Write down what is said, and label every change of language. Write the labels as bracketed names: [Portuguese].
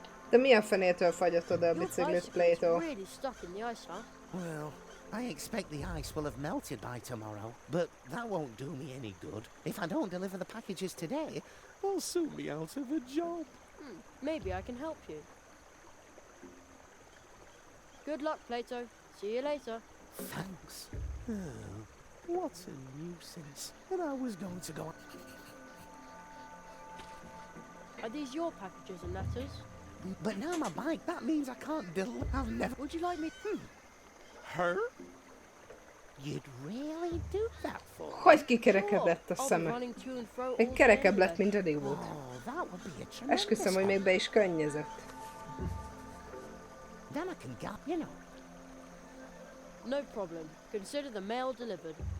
[Hungarian] De mi a fenétől fagyott oda a biciklit, Plato? [English] Really stuck in the ice, huh? Well, I expect the ice will have melted by tomorrow, but that won't do me any good. If I don't deliver the packages today, I'll soon be out of a job. Maybe I can help you. Good luck, Plato. See you later. Thanks. What a nuisance. And I was going to go... Are these your packages and letters? But now my bike, that means I can't deliver. I've never... Would you like me... Her? You'd really do that for me? [Hungarian] Hogy kikerekedett a szeme? Egy kerekebb lett, mint eddig volt. Esküszöm, hogy még be is könnyezett. [English] Then I can get, you know. No problem. Consider the mail delivered.